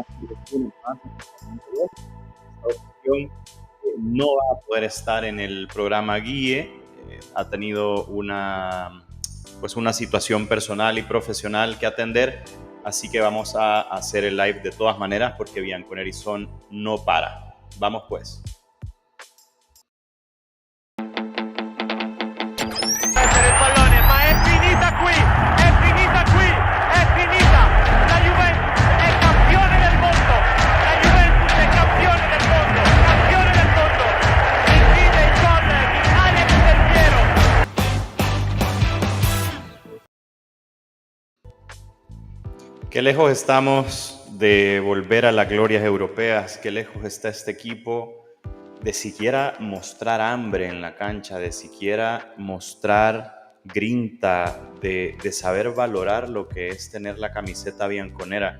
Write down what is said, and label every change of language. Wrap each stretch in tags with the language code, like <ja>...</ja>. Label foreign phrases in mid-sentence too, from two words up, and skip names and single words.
<es>Y una más, esta ocasión no va a poder estar en el programa Guíe. Ha tenido una situación personal y profesional que atender. Así que vamos a hacer el live de todas maneras porque Bianconeri Son no para. Vamos pues.</es> <it>Il pallone, ma è finita qui, è finita qui, è finita. La Juventus è campione del mondo, la Juventus è campione del mondo, campione del mondo. Incide il gol di Alex Del Piero.</it> <es>Qué lejos estamos de volver a las glorias europeas, qué lejos está este equipo de siquiera mostrar hambre en la cancha, de siquiera mostrar grinta, de saber valorar lo que es tener la camiseta bianconera.</es>